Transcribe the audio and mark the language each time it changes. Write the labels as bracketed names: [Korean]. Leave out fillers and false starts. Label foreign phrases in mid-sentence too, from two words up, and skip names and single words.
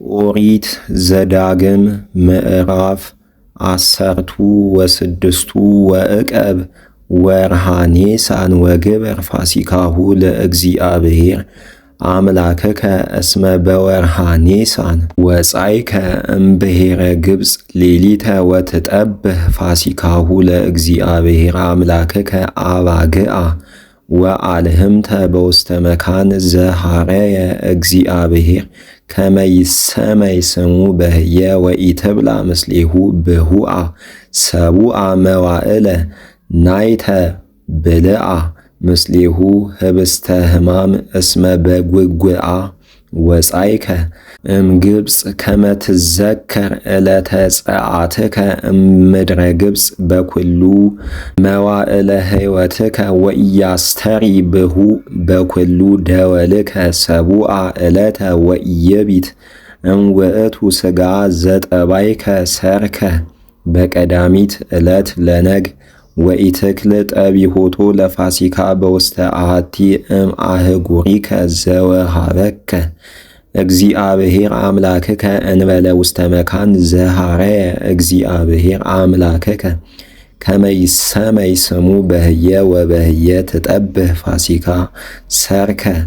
[Geez] ኦሪት ዘዳግም ምዕራፍ 16 ወዕቀብ ወርኃ ኒሳን ወግበር ፋሲካሁ ለእግዚአብሔር አምላከከ እስመ በወርኃ ኒሳን ወጻእከ እምብሔረ ግብፅ ሌሊተ ወትጠብህ ፋሲካሁ ለእግዚአብሔር አምላከከ አባግዓ ወአልህምተ በውስተ መካን ዘሐረየ እግዚአብሔር ከመ ይሰመይ ስሙ በህየ ወኢትብላ ምስሌሁ ብሁአ ሰቡአ መዋዕለ ናይተ ብልአ ምስሌሁ ህብስተ ሕማም እስመ በጉግዓ ወጻእከ እምግብፅ ከመ ትዘከር ዕለተ ጸአትከ እምድረ ግብፅ በኩሉ መዋዕለ ሕይወትከ ወኢያስተሪ ብሁ በኩሉ ደወልከ ሰቡአ ዕለተ ወኢይቢት እምውእቱ ሥጋ ዘጠባይከ ሠርከ በቀዳሚት ዕለት ለነግ ወኢትክል ጠቢሆቶ ለፋሲካ በውስተ አሐቲ እምአህጉሪከ ዘወሃበከ እግዚአብሔር አምላክከ እንበለ ውስተ መካን ዘሐረየ እግዚአብሔር አምላክከ ከመ ይሰመይ ስሙ በህየ ወበህየ ትጠብህ ፋሲካ ሠርከ